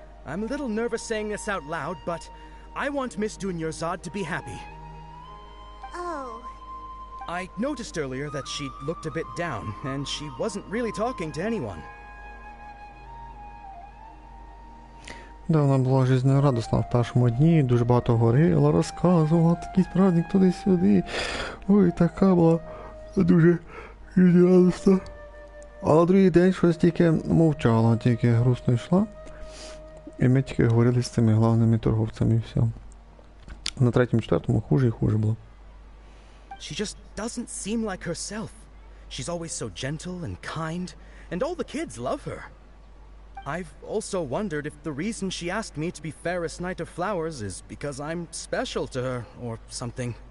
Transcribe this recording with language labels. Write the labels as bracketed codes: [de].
[en] I'm a little nervous saying this out loud, but I want Miss Dunyarzad to be happy. Oh. I noticed earlier that she looked a bit down, and she wasn't really talking to anyone. [uk] Да, вона була жизнерадісна в першому дні, дуже багато говорила, розказувала, такий праздник туди-сюди. Ой, така була дуже жизнерадісна. А на другий день щось тільки мовчала, тільки грустно йшла. І ми тільки говорили з цими главними торговцями і все. На третьому-четвертому хуже і хуже було. [en] She just doesn't seem like herself. She's always so gentle and kind, and all the kids love her. I've also wondered if the reason she asked me to be Ferris Knight of Flowers is because I'm special to her, or something.